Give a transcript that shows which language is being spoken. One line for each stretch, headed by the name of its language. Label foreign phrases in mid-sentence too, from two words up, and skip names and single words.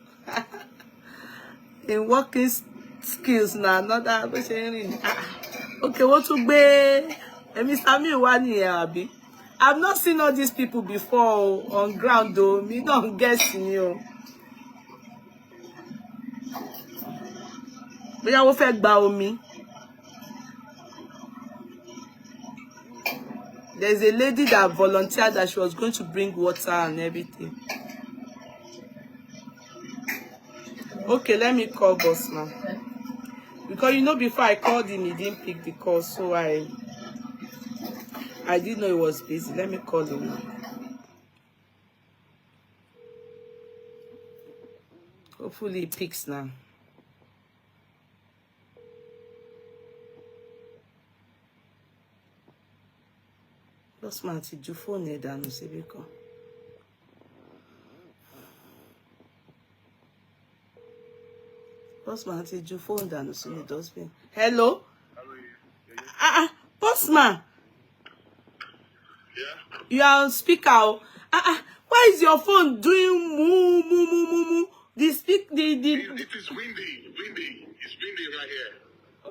English: In working skills now, another person. Okay, what to be? Mr.
Yoruba: Miwa ni abi.
English: I've not seen all these people before on ground though. Me don't guess you. But I will fake
Yoruba: gba omi.
English: There's a lady that volunteered that she was going to bring water and everything. Okay, let me call boss now. Because you know before I called him, he didn't pick the call, so I didn't know he was busy. Let me call him now. Hopefully he picks now.
Yoruba: Boss man ti ju phone e dànù síbí kan. Boss man ti ju phone dànù sínú dustbin. Hello?
English: Boss man. Yeah? You are on speaker. Why is your phone doing moo moo moo moo moo? The It is windy. It's windy right here.